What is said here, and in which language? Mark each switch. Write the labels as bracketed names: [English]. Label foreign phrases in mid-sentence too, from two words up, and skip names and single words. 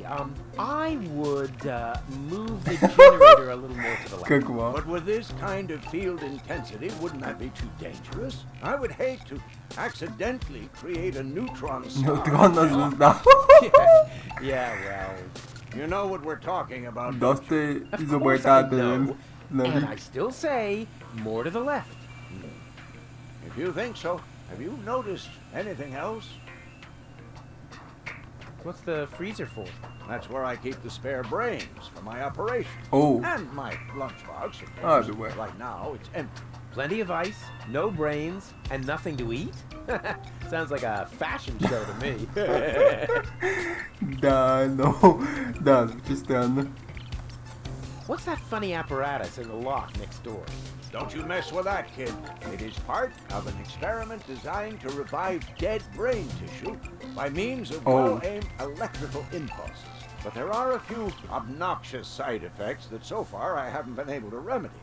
[English] I would move the generator a little more to the left. But with this kind of field intensity, wouldn't that be too dangerous? I would hate to accidentally create a neutron star. Yeah, well, you know what we're talking about. [Bulgarian] Доста изобретателен. [English] And I still say more to the left. If you think so, have you noticed anything else? What's the freezer for? That's where I keep the spare brains for my operation. Oh. And my lunchbox. Right now, it's empty. Plenty of ice, no brains, and nothing to eat? Sounds like a fashion show to me. [Bulgarian] Да, звучи странно. [English] What's that funny apparatus in the lock next door? Don't you mess with that, kid. It is part of an experiment designed to revive dead brain tissue by means of well-aimed electrical impulses. But there are a few obnoxious side effects that so far I haven't been able to remedy.